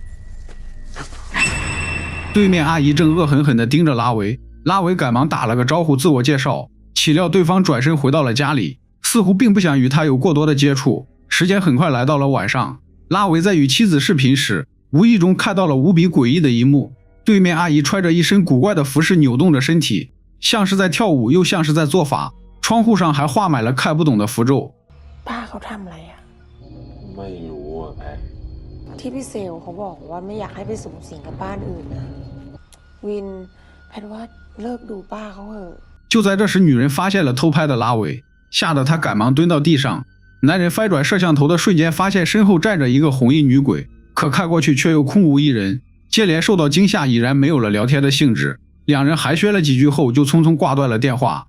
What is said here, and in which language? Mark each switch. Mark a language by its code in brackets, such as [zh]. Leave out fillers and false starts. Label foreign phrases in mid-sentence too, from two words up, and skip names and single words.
[zh] 对面阿姨正恶狠狠地盯着拉维，拉维赶忙打了个招呼自我介绍，岂料对方转身回到了家里，似乎并不想与他有过多的接触。时间很快来到了晚上，拉维在与妻子视频时，无意中看到了无比诡异的一幕，对面阿姨穿着一身古怪的服饰，扭动着身体，像是在跳舞又像是在做法，窗户上还画满了看不懂的符咒。 [th] ป้าเขาทำอะไรอ่ะ ไม่รู้อ่ะแพท ที่พี่เซลเขาบอกว่าไม่อยากให้ไปสูงสิงกับบ้านอื่นนะวินแพทย์ว่าเลิกดูป้าเขาเถอะ [zh] 就在这时，女人发现了偷拍的拉维，吓得她赶忙蹲到地上。男人翻转摄像头的瞬间，发现身后站着一个红衣女鬼，可看过去却又空无一人。接连受到惊吓，已然没有了聊天的兴致。两人寒暄了几句后，就匆匆挂断了电话。